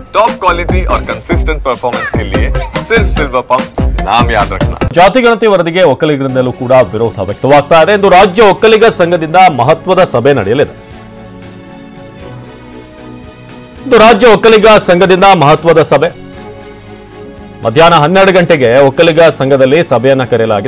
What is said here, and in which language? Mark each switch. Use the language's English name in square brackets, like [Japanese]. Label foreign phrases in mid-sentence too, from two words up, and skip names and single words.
[English] top quality [Hindi] और [English] consistent performance [Hindi] के लिए सिर्फ सिल्वर पंप नाम याद रखना। [Kannada] ಜಾತಿ ಗಣತಿ ವರದಿಗೆ ಒಕ್ಕಲಿಗರಿಂದಲೂ ಕೂಡ ವಿರೋಧ ವ್ಯಕ್ತವಾಗ್ತಾ ಇದೆ ಎಂದು ರಾಜ್ಯ ಒಕ್ಕಲಿಗ ಸಂಘದಿಂದ ಮಹತ್ವದ ಸಭೆ ನಡೆಯಲಿದೆ. ಇದು ರಾಜ್ಯ ಒಕ್ಕಲಿಗ ಸಂಘದಿಂದ ಮಹತ್ವದ ಸಭೆ ಮಧ್ಯಾಹ್ನ 12 ಗಂಟೆಗೆ ಒಕ್ಕಲಿಗ ಸಂಘದಲ್ಲಿ ಸಭೆಯನ್ನ ಕರೆಯಲಾಗಿದೆ.